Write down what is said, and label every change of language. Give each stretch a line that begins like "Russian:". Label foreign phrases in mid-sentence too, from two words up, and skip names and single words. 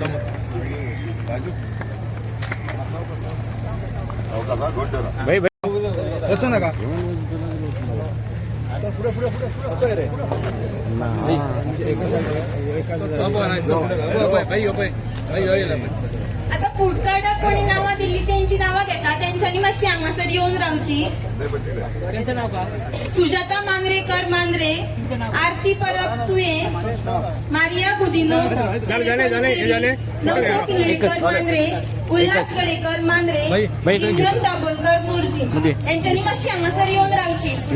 Marathi: भाई भाई कसं नका पुढे पुढे पुढे असं आहे रे भाई
Konkani: आता फूड कार्डाक कोणी नावां दिली त्यांची नावां घेता त्यांच्यानी मातशी हांगासर येवन रावची. सुजाता मांद्रेकर मांद्रे, आरती परब तुये, मारिया गुदिनो, नवसो किल्लेकर मांद्रे, उल्हास गडेकर मांद्रे, जिंजन दाबोलकर मोर्जी यांच्यानी मातशी हांगासर येवन रावची.